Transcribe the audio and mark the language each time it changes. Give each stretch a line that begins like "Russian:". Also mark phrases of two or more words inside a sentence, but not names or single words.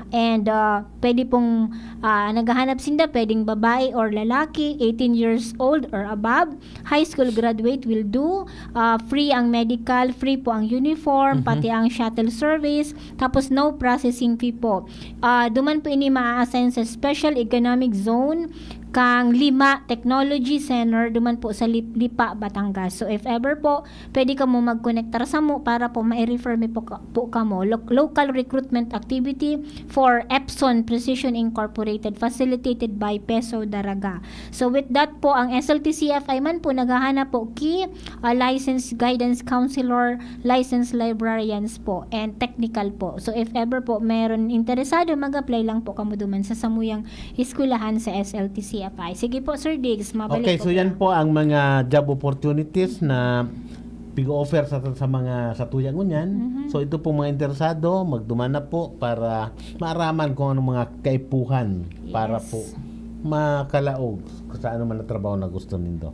Bikol: And pwede pong naghahanap sinda, pwedeng babae or lalaki,
English: 18 years old or above, high school graduate will do.
Bikol: Free ang medical, free po ang uniform, pati ang
English: shuttle service,
Bikol: tapos
English: no processing fee
Bikol: po. Duman po ini maa-assign sa Special Economic Zone kang Lima Technology Center, duman po sa Lipa, Batangas. So if ever po, pwede ka mo mag-connectar sa mo para po ma-refer me po ka mo.
English: Local recruitment activity for Epson Precision Incorporated, facilitated by Peso Daraga. So with that
Bikol: po, ang SLTCFI man po naghahanap po
English: licensed guidance counselor, licensed librarians
Bikol: po,
English: and technical
Bikol: po. So if ever po meron interesado, mag-apply lang po kamo duman sa samuyang eskwelahan sa SLTCFI. Sige po, Sir Diggs, mabalik
English: Okay,
Bikol: po so yan po ang mga
English: job opportunities
Bikol: na pig-offer sa mga sa tuyang ngunyan. So ito po mga interesado, magduman na po para maaraman kung anong mga kaipuhan para po makalaog sa ano man na trabaho na gusto nindo.